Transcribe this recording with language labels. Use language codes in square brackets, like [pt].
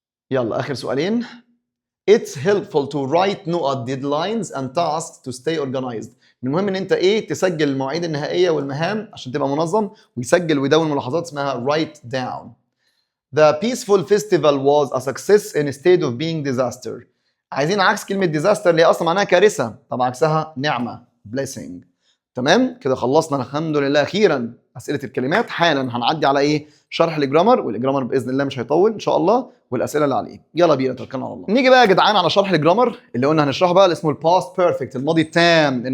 [ar] يلا اخر سؤالين. [en] It's helpful to write نقط deadlines and tasks to stay organized. [ar] المهم ان انت ايه تسجل المواعيد النهائيه والمهام عشان تبقى منظم، ويسجل ويدون ملاحظات اسمها write down. [en] The peaceful festival was a success instead of being disaster. [ar] عايزين عكس كلمه disaster اللي اصلا معناها كارثه، طبعا عكسها نعمه blessing. تمام كده خلصنا الحمد لله اخيرا اسئله الكلمات. حالا هنعدي على ايه شرح الجرامر، والجرامر باذن الله مش هيطول ان شاء الله، والاسئله اللي عليه. يلا بينا توكلنا على الله. نيجي بقى يا جدعان على شرح الجرامر اللي قلنا هنشرحه بقى، اللي اسمه الباست بيرفكت، الماضي التام.